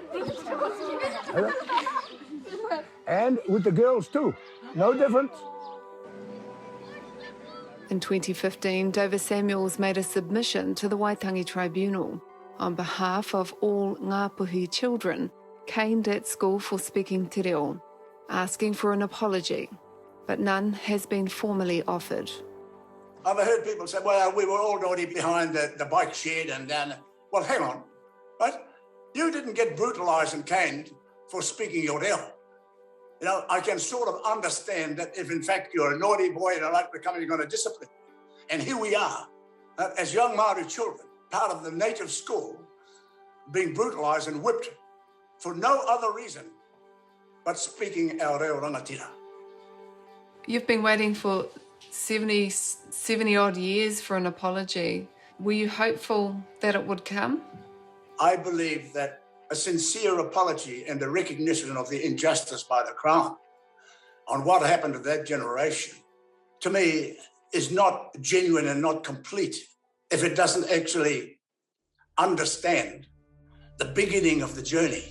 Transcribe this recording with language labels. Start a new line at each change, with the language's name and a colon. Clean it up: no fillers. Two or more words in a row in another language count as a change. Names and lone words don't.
English: And with the girls too, no difference. In 2015, Dover Samuels made a submission to the Waitangi Tribunal on behalf of all Ngāpuhi children caned at school for speaking
Māori: te reo,
English: asking for an apology, but none has been formally offered. I've heard people say, well, we were already behind the bike shed and down. Well, hang on, right? You didn't get brutalised and caned for speaking your reo. You know, I can sort of understand that if in fact you're a naughty boy and I like becoming, you're going to discipline. And here we are, as young Māori children, part of the native school, being brutalised and whipped for no other reason but speaking our
Māori: reo rangatira.
English: You've been waiting for 70 odd years for an apology. Were you hopeful that it would come? I believe that a sincere apology and the recognition of the injustice by the Crown on what happened to that generation, to me, is not genuine and not complete if it doesn't actually understand the beginning of the journey.